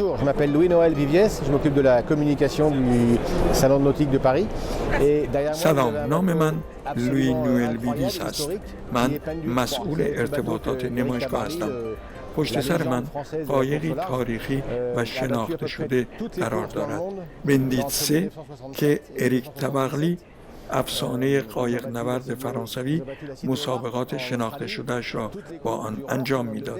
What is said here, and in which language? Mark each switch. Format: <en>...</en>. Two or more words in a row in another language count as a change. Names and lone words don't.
<fr>m'appelle Louis-Noël Viviès, je m'occupe de la communication du Salon nautique de Paris. Et derrière moi,</fr> <fa>سلام، نام من لوی نوئل ویدیس است. من مسئول ارتباطات نمایشگاه هستم. پشت سر من قایقی تاریخی و شناخته شده قرار دارد. بندیتسه که اریک تبغلی افسانه قایق نورد فرانسوی مسابقات شناخته شدهش را با آن انجام میداد.</fa>